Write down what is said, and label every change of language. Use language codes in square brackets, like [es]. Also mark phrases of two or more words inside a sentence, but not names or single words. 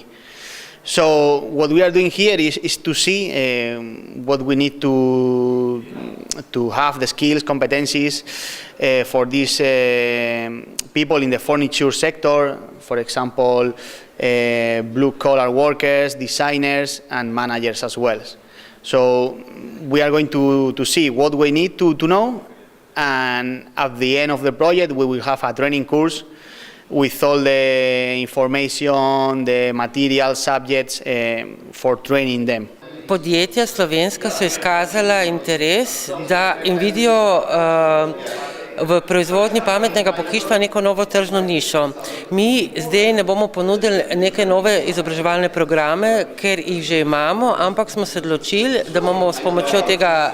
[en] So what we are doing here is to see what we need to have the skills, competencies for these people in the furniture sector, for example, blue-collar workers, designers, and managers as well. So we are going to see what we need to know, and at the end of the project we will have a training course with all the information, the material, subjects for training them. [sl] Podjetja slovenska so izkazala interes, da jim vidijo v proizvodnji pametnega pohištva neko novo tržno nišo. Mi zdaj ne bomo ponudili neke nove izobraževalne programe, ker jih že imamo, ampak smo se odločili, da bomo s pomočjo tega